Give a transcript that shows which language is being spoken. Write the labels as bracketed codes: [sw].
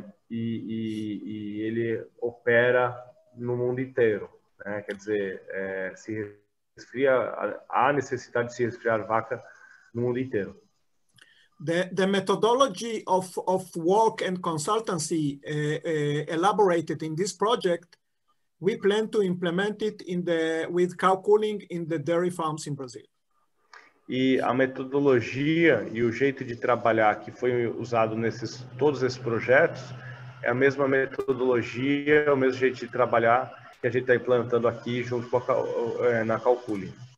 [pt] E ele opera no mundo inteiro, né? Quer dizer, se resfria, há necessidade de se resfriar vaca no mundo inteiro. [en] The methodology of work and consultancy elaborated in this project, we plan to implement it with Cowcooling in the dairy farms in Brazil. [pt] E a metodologia e o jeito de trabalhar que foi usado todos esses projetos é a mesma metodologia, o mesmo jeito de trabalhar que a gente está implantando aqui junto com na Cowcooling.